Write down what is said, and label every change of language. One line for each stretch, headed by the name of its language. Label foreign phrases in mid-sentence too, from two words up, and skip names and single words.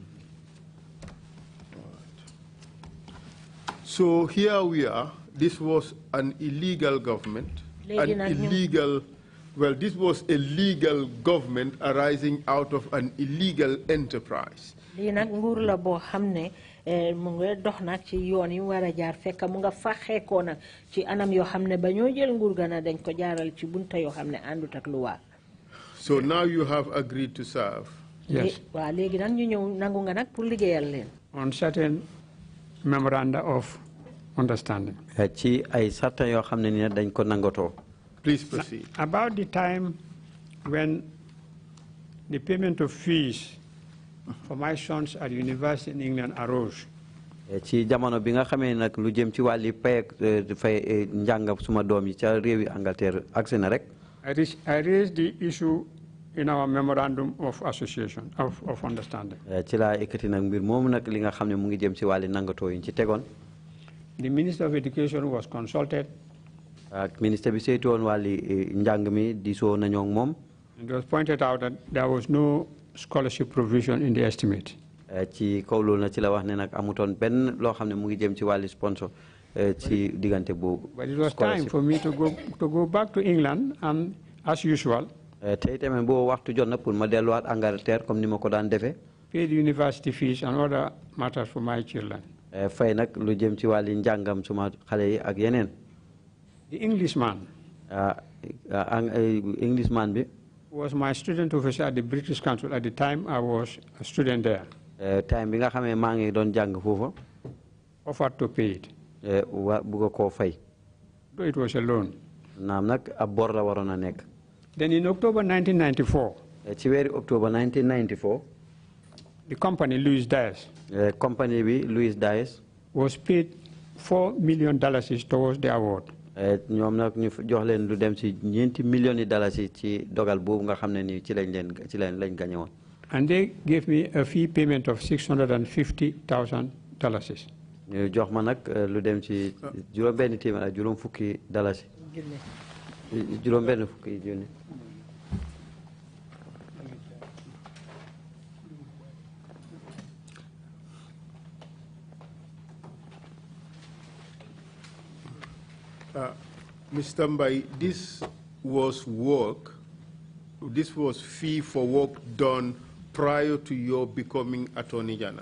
English: So here we are. This was an illegal government, this was a legal government arising out of an illegal enterprise.
Wolof: mu ngi dox nag ci yoon yi war a jaar fekk mu nga faxeekoo nag ci anam yoo xam ne ba ñoo jël nguur ga na dañ ko jaaral ci bunta yoo xam ne àndut ak luwaa.
English: So now you have agreed to serve. Yes.
Wolof: waaw léegi nag ñu ñëw nangu nga nag pour liggéeyal leen.
English: On certain memoranda of understanding.
Wolof: ci ay sarta yoo xam ne ni dañ ko nangatoo.
English: Please proceed. About the time when the payment of fees for my sons at university in England arose.
Wolof: ci jamono bi nga xamee nag lu jëm ci wàlli pay fay njàng suma doom yi ca réewi Angleterre agsi na rek.
English: I raised the issue in our memorandum of association of understanding.
Wolof: ci laa ekkati nag mbir moomu nag li nga xam ne mu ngi jëm ci wàlli nangatoo yi ci tegoon.
English: The Minister of Education was consulted.
Wolof: ak ministre bi saytu woon wàlli njàng mi diisoo nañoo ak moom.
English: It was pointed out that there was no scholarship provision in the estimate.
Wolof: ci kaw loolu na ci la wax ne nag amutoon benn loo xam ne mu ngi jëm ci wàlli sponsor ci diggante boobu.
English: But it was time for me to go back to England and as usual.
Wolof: tey tamit boo waxtu jot na pour ma delluwaat Angleterre comme ni ma ko daan defee.
English: Pay the university fees and other matters for my children.
Wolof: fay nag lu jëm ci wàlli njàngam suma xale yi ak yeneen.
English: The Englishman.
Wolof: Englishman bi.
English: Was my student officer at the British Council at the time I was a student there.
Wolof: Time bi nga xamee maa ngi doon jàng foofa.
English: Offered to pay it.
Wolof: Bugga koo fay.
English: Though it was a loan.
Wolof: Naam nag ab bor la waroon a nekk.
English: Then in October 1994.
Wolof: ci weeri October 1994.
English: The company Louis Dias.
Wolof: company bi Louis Dias.
English: Was paid $4 million towards the award.
Wolof: ñoom nag ñu jox leen lu dem ci $9 millions ci dogal boobu nga xam ne ni ci lañ gañe woon.
English: And they gave me a fee payment of $650,000.
Wolof: ñu jox ma nag lu dem ci juróom-benn téeméer ak juróom fukki dalasi. juróom-benn fukki junni.
English: Mr. Mbai, this was fee for work done prior to your becoming Attorney General?